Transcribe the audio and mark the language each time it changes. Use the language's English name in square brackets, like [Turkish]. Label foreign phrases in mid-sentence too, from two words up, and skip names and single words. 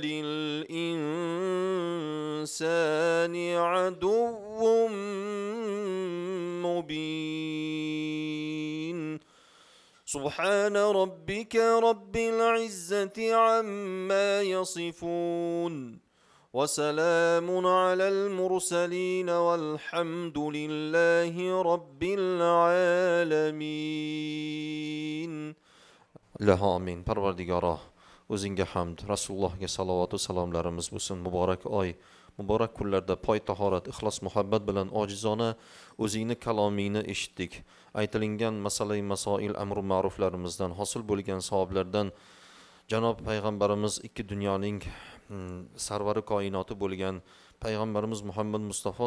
[Arabic] للإنسان عدو مبين سبحان ربك رب العزة عما يصفون وسلام على المرسلين والحمد لله رب العالمين. [Uzbek] İlahi amin. Parvardigara, o'zingga hamd, Rasulullohga salovat va salomlarimiz bo'lsin. Muborak oy, muborak kunlarda poy tahorat, ixlos, muhabbat bilan ojizona o'zingni kalomingni eshitdik. Aytilingan masalai masoil, amru ma'ruflarimizdan hosil bo'lgan savoblardan Janob payg'ambarimiz ikki dunyoning sarvari koinoti bo'lgan payg'ambarimiz Muhammad Mustafa